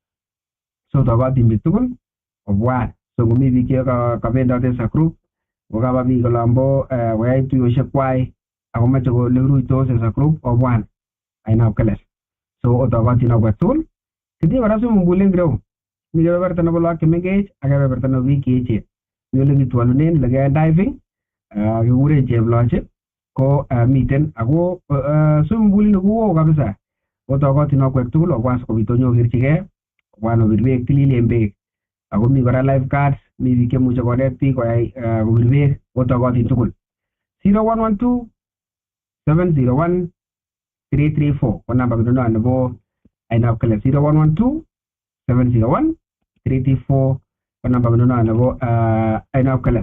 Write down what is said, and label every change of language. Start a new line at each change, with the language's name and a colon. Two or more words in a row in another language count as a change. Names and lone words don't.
Kalenjin: So tokotin biik tugul obwan. So ngomi biik che kabendote sa group, kokaba biik olombo koyai tuyoshek kwai ako moche kole kiruitos sa group obwan ainab kalas. So otokotin okwek tugul. Kitinye kora
English: swimming pool
Kalenjin: eng kireyu. Mi kebeberta nebo lagok chemengech ak kebeberta nebo biik cheechen. Mi ole kitwolunen ole keyoe diving kikuren cheploche ko miten ako
English: swimming pool
Kalenjin: ini koo kabisa. Otokotin okwek tugul obwan sikobit onyokerchigei, obwan obir beek tililen beek. Ako mi kora
English: live cards,
Kalenjin: mi biik chemuche konet biik koyai kobir beek, otokotin tugul. 0112 701 334 ko namba kinono nebo ainab kalas. 0112 701 334 ko namba kinono nebo ainab kalas.